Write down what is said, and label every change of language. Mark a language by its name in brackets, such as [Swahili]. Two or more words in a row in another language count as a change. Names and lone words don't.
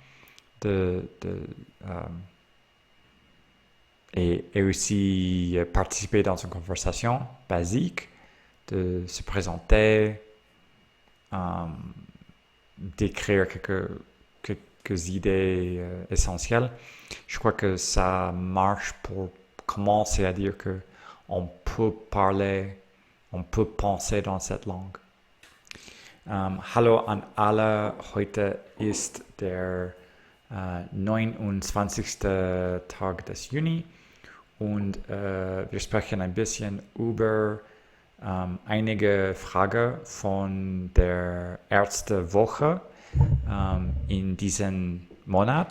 [French] et aussi participer dans une conversation basique, de se présenter, d'écrire quelques idées essentielles. Je crois que ça marche pour commencer à dire que on peut parler, on peut penser dans cette langue. [German] Hallo an alle, heute ist der 29. Tag des Juni und wir sprechen ein bisschen über einige Fragen von der Ärztewoche in diesem Monat.